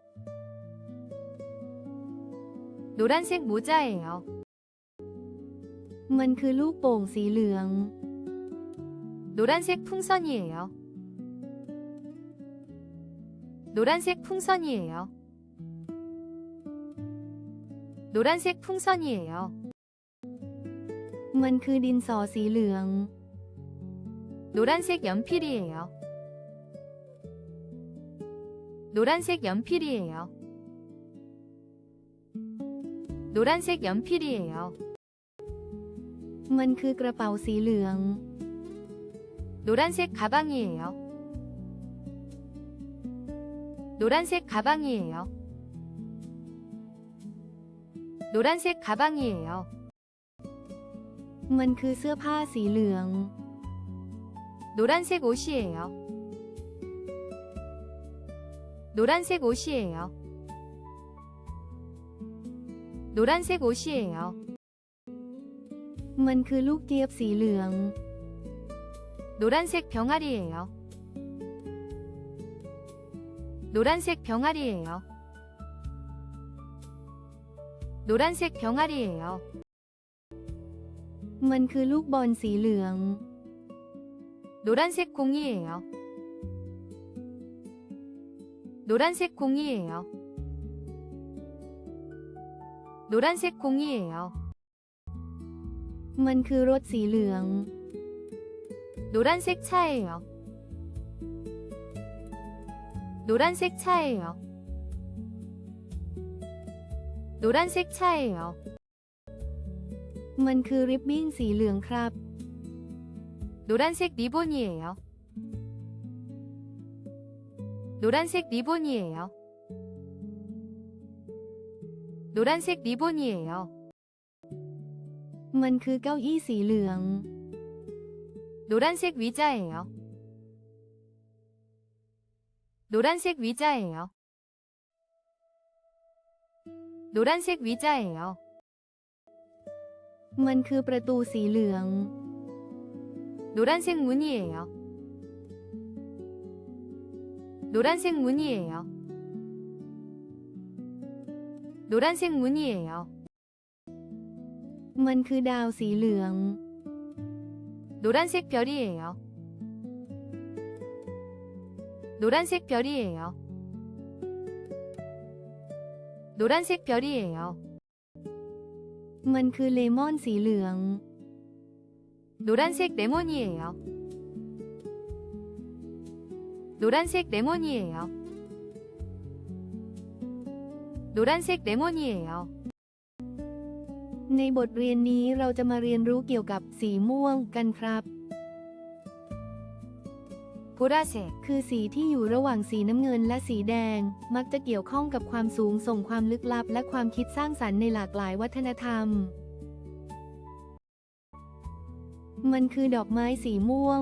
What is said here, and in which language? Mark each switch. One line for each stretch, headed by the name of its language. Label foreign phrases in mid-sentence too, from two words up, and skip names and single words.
Korean: 노란색 모자예요.
Thai: มันคือลูกโป่งสีเหลือง
Korean: 노란색 풍선이에요. 노란색 풍선이에요. 노란색 풍선이에요.
Thai: มันคือดินสอสีเหลือง
Korean: 노란색 연필이에요. 노란색 연필이에요. 노란색 연필이에요.
Thai: มันคือกระเป๋าสีเหลือง
Korean: 노란색 가방이에요. 노란색 가방이에요. 노란색 가방이에요.
Thai: มันคือเสื้อผ้าสีเหลือง
Korean: 노란색 옷이에요. 노란색 옷이에요. 노란색 옷이에요.
Thai: มันคือลูกเจี๊ยบสีเหลือง
Korean: 노란색 병아리예요. 노란색 병아리예요. 노란색 병아리예요.
Thai: มันคือลูกบอลสีเหลือง
Korean: 노란색 공이에요. 노란색 공이에요. 노란색 공이에요.
Thai: มันคือรถสีเหลือง
Korean: 노란색 차예요. 노란색 차예요. 노란색 차예요.
Thai: มันคือริบบิ้นสีเหลืองครับ
Korean: 노란색 리본이에요. 노란색 리본이에요. 노란색 리본이에요.
Thai: มันคือเก้าอี้สีเหลือง
Korean: 노란색 위자예요. 노란색 위자예요. 노란색 위자예요.
Thai: มันคือประตูสีเหลือง
Korean: 노란색 문이에요. 노란색 문이에요. 노란색 문이에요.
Thai: มันคือดาวสีเหลือง
Korean: 노란색 별이에요. 노란색 별이에요. 노란색 별이에요.
Thai: มันคือเลมอนสีเหลือง
Korean: 노란색 레몬이에요. 노란색 레몬이에요. 노란색 레몬이에요.
Thai: ในบทเรียนนี้เราจะมาเรียนรู้เกี่ยวกับสีม่วงกันครับ
Korean: 보라색,
Thai: คือสีที่อยู่ระหว่างสีน้ำเงินและสีแดง มักจะเกี่ยวข้องกับความสูงส่งความลึกลับและความคิดสร้างสรรค์ในหลากหลายวัฒนธรรม มันคือดอกไม้สีม่วง